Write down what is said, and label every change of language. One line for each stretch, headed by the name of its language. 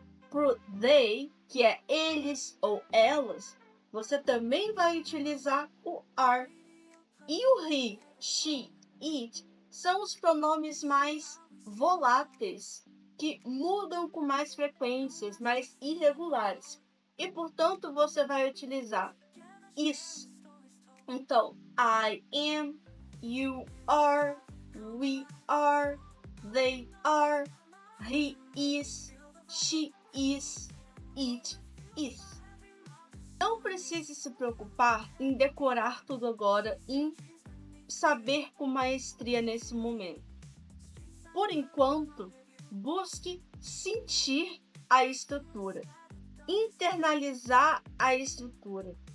Portuguese: Para o they, que é eles ou elas, você também vai utilizar o are. E o he, she, it são os pronomes mais voláteis, que mudam com mais frequências, mais irregulares. E, portanto, você vai utilizar is.
English: Então, I am, you are, we are, they are, he is, she is, it is.
Portuguese: Não precise se preocupar em decorar tudo agora em saber com maestria nesse momento? Por enquanto, busque sentir a estrutura, internalizar a estrutura.